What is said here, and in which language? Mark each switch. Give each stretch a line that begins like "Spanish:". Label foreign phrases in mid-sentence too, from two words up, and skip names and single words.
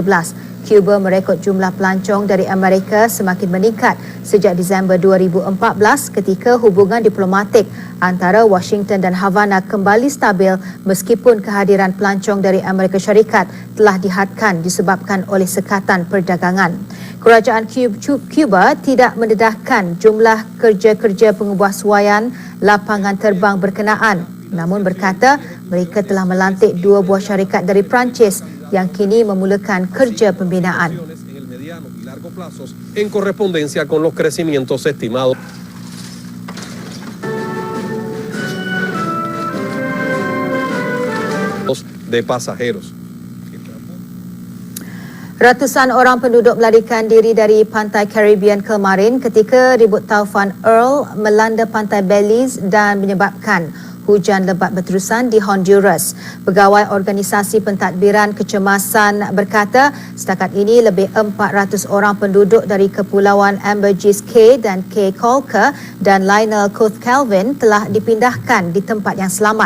Malay: Cuba merekod jumlah pelancong dari Amerika semakin meningkat sejak Disember 2014 ketika hubungan diplomatik antara Washington dan Havana kembali stabil meskipun kehadiran pelancong dari Amerika Syarikat telah dihadkan disebabkan oleh sekatan perdagangan. Kerajaan Cuba tidak mendedahkan jumlah kerja-kerja pengubah suaian lapangan terbang berkenaan, namun berkata mereka telah melantik 2 buah syarikat dari Perancis yang kini memulakan kerja pembinaan.
Spanish: En correspondencia con los crecimientos estimados. De pasajeros.
Malay: Ratusan orang penduduk melarikan diri dari pantai Caribbean kemarin ketika ribut taufan Earl melanda pantai Belize dan menyebabkan hujan lebat berterusan di Honduras. Pegawai Organisasi Pentadbiran Kecemasan berkata setakat ini lebih 400 orang penduduk dari Kepulauan Ambergris Cay dan Cay Colker dan Lionel Coast Calvin telah dipindahkan di tempat yang selamat.